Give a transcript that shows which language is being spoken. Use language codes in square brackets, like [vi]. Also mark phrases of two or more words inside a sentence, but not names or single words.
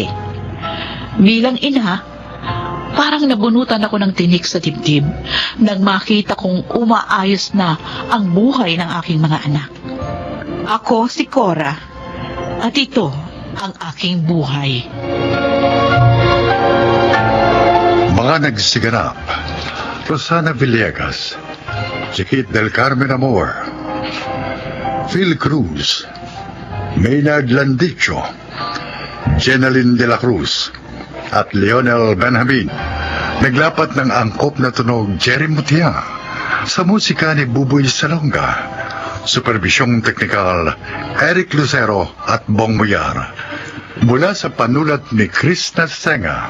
[tl] Bilang ina, parang nabunutan ako ng tinik sa dibdib nang makita kong umaayos na ang buhay ng aking mga anak. Ako si Cora at ito ang aking buhay. Mga nagsiganap, Rosana Villegas, Chiquit del Carmen Amor, Phil Cruz, Maynard Landicho, Jenaline de la Cruz, at Leonel Benjamin. Naglapat ng angkop na tunog Jerry Mutia sa musika ni Buboy Salonga. Supervisyong teknikal Eric Lucero at Bong Muyar. Mula sa panulat ni Chris Nasenga.